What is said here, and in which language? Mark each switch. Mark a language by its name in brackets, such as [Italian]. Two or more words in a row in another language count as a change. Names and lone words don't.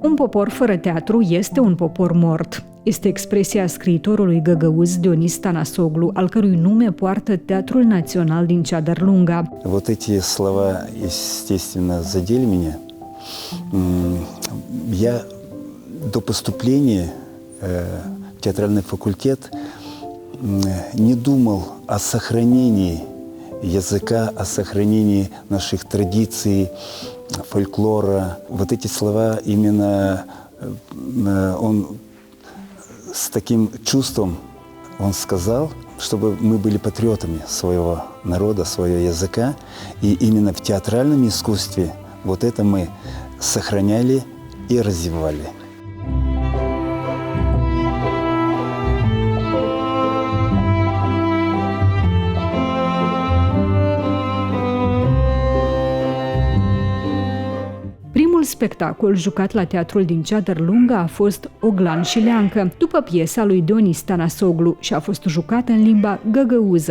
[Romanian] popor fără teatru este un popor mort. Este expresia scriitorului găgăuz Dionis Tănăsoglu, al cărui nume poartă Teatrul Național din Ceadărlunga. [Russian] Вот эти слова, естественно, задели меня. Я до поступления в театральный факультет не думал о сохранении языка, о сохранении наших традиций, фольклора. Вот эти слова именно он с таким чувством он сказал, чтобы мы были патриотами своего народа, своего языка. И именно в театральном искусстве вот это мы сохраняли и развивали. [Romanian] Primul spectacol jucat la teatrul din Ceadărlunga a fost Oglan și Leancă, după piesa lui Dionis Tănăsoglu și a fost jucat în limba găgăuză.